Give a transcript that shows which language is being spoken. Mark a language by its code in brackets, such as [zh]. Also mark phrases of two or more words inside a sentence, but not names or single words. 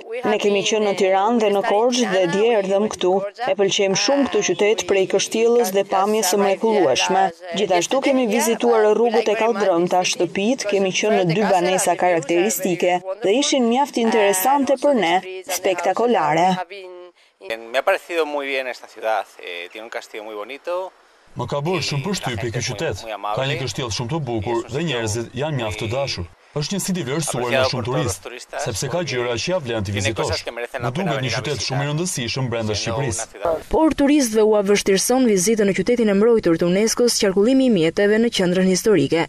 [sq] Ne kemi qenë në Tiranë dhe në Korçë dhe dje erdhëm këtu. E pëlqejmë shumë këtë qytet prej kështjellës dhe pamjes së mrekullueshme. Gjithashtu kemi vizituar rrugët e kallëdrëmta, shtëpitë, kemi qenë në 2 banesa karakteristike dhe ishin mjaft interesante për ne, spektakolare. [es] Me ha parecido muy bien esta ciudad, tiene un castillo muy bonito. [sq] Më ka bërë shumë përshtypje ky qytet. Ka një kështjellë shumë të bukur dhe njerëzit janë mjaft të dashur. Është një siti vlerësuar nga shumë turistë, sepse ka gjëra që ja vlen të vizitosh. Më duket një qytet shumë i rëndësishëm brenda Shqipërisë. Por turistëve u vështirëson vizitën në qytetin e mbrojtur të UNESCO-s qarkullimi i mjeteve në qendrën historike.